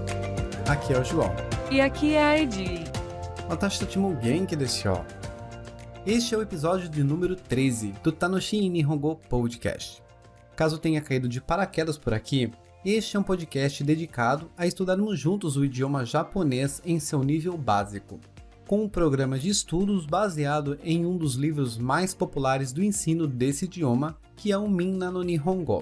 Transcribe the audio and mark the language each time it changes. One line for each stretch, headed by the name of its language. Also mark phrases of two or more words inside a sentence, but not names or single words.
Portuguese: Aqui é o João. E aqui é a Edi.
Japanese: 私たちも元気ですよ.
Portuguese: Este é o episódio de número 13 do Tanoshi Nihongo Podcast. Caso tenha caído de paraquedas por aqui, este é um podcast dedicado a estudarmos juntos o idioma japonês em seu nível básico, com um programa de estudos baseado em um dos livros mais populares do ensino desse idioma, que é o Minna no Nihongo.